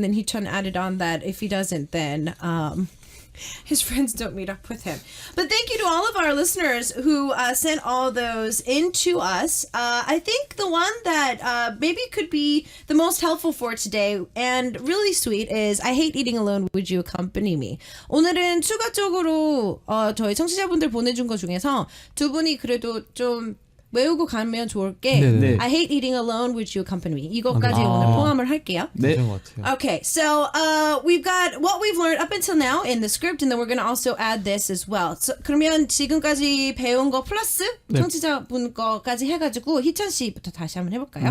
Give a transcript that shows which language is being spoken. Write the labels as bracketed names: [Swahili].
[English] And then Hichun added on that if he doesn't, then his friends don't meet up with him. But thank you to all of our listeners who sent all those in to us. I think the one that maybe could be the most helpful for today and really sweet is I hate eating alone. Would you accompany me? [Korean] 오늘은 추가적으로 저희 청취자분들 보내준 것 중에서 두 분이 그래도 좀 외우고 가면 좋을 게 네네. [English] I hate eating alone. Would you accompany me? [Korean] 이것까지 오늘 포함을 할게요. 네. 괜찮은 것 같아요. [English] Okay, so we've got what we've learned up until now in the script, and then we're going to also add this as well. [Korean] So, 그러면 지금까지 배운 거 플러스 네. 청취자분 거까지 해가지고 희천 씨부터 다시 한번 해볼까요?